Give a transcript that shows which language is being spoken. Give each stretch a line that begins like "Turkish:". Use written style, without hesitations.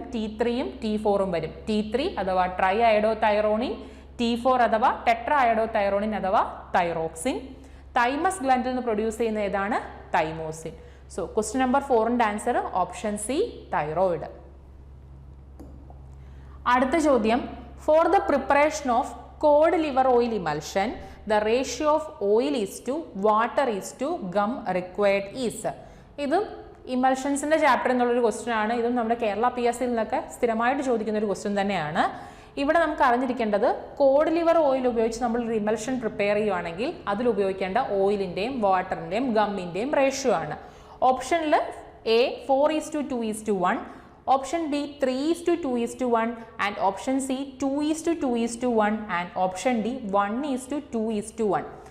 Malayalam: T3യും T4ഉം വരും. T3 അഥവാ try iodo thyronine, T4 അഥവാ ടെട്രാ അയഡോ തൈറോണിൻ അഥവാ തൈറോക്സിൻ. തൈമസ് ഗ്ലാൻഡിൽ നിന്ന് പ്രൊഡ്യൂസ് ചെയ്യുന്ന ഏതാണ്? Thymosin. So question number 4ന്റെ answer option C, thyroid. അടുത്ത ചോദ്യം,
English: for the preparation of cod liver oil emulsion, the ratio of oil is to water is to gum required is.
Malayalam: ഇതും ഇമൽഷൻസിൻ്റെ chapter എന്നുള്ളൊരു question ആണ്. ഇതും നമ്മുടെ കേരള PSCയിൽ നിന്നൊക്കെ സ്ഥിരമായിട്ട് ചോദിക്കുന്ന ഒരു ക്വസ്റ്റ്യൻ തന്നെയാണ്. ഇവിടെ നമുക്ക് അറിഞ്ഞിരിക്കേണ്ടത് കോഡ് ലിവർ ഓയിൽ ഉപയോഗിച്ച് നമ്മൾ ഒരു ഇമൽഷൻ പ്രിപ്പയർ ചെയ്യുകയാണെങ്കിൽ അതിൽ ഉപയോഗിക്കേണ്ട ഓയിലിൻ്റെയും വാട്ടറിൻ്റെയും ഗമ്മിൻ്റെയും റേഷ്യോ ആണ്. ഓപ്ഷനിൽ A 4:2:1, option B 3:2:1 and option C 2:2:1 and option D 1:2:1.